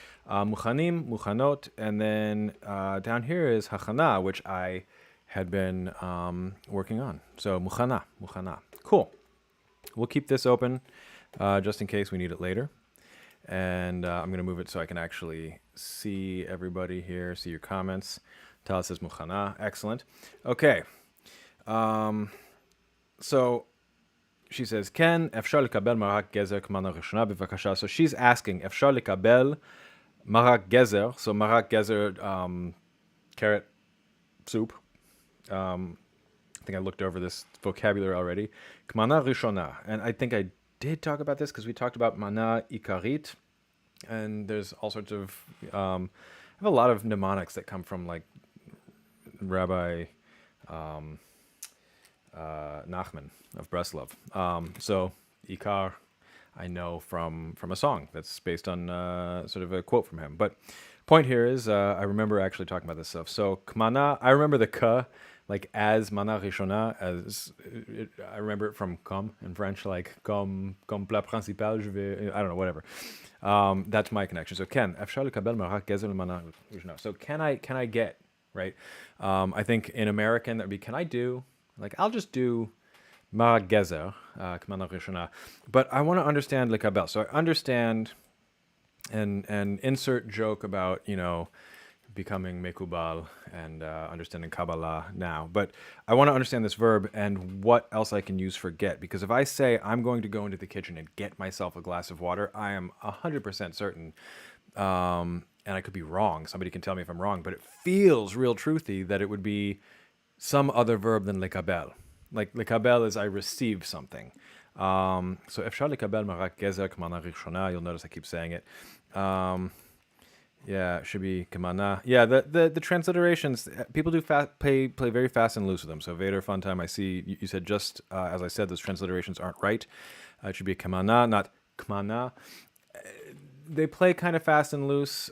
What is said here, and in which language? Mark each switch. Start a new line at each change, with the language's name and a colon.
English: Muchanim, muchanot, and then down here is hachana, which I had been working on. So muchana, muchana. Cool. We'll keep this open just in case we need it later. And I'm going to move it so I can actually see everybody here, see your comments. Tal says muchana. Excellent. Okay.
Hebrew: So she says, Ken, אפשר לקבל מרק גזר כמנה ראשונה בבקשה.
English: So she's asking, אפשר לקבל מרק גזר, so מרק גזר, carrot soup. I think I looked over this vocabulary already. כמנה ראשונה. And I think I did talk about this because we talked about mana ikarit. And there's all sorts of, I have a lot of mnemonics that come from like Rabbi Nachman of Breslov. So Ikar, I know from a song that's based on sort of a quote from him. But point here is, I remember actually talking about this stuff. So kmana, I remember the ka, like as mana rishona, as I remember it from comme in French, like comme plat principal, je vais, I don't know, whatever. That's my connection.
Hebrew: So Ken, אפשר לקבל מרק גזר למנה ראשונה.
English: So can I get, right? I think in American that would be, can I do? Like, I'll just do ma gezer, k'mana rishona. But I want to understand lekabel. So I understand and insert joke about, becoming mekubal and understanding Kabbalah now. But I want to understand this verb and what else I can use for get. Because if I say I'm going to go into the kitchen and get myself a glass of water, I am 100% certain, and I could be wrong. Somebody can tell me if I'm wrong, but it feels real truthy that it would be some other verb than lekabel. Like lekabel is I receive something.
Hebrew: So אפשר לקבל מרק גזר כמנה ראשונה.
English: You'll notice I keep saying it. Yeah, it should be kamana. Yeah, the transliterations, people do play very fast and loose with them. So Vader Fun Time, I see you said just as I said, those transliterations aren't right. It should be kamana, not kmana. They play kind of fast and loose.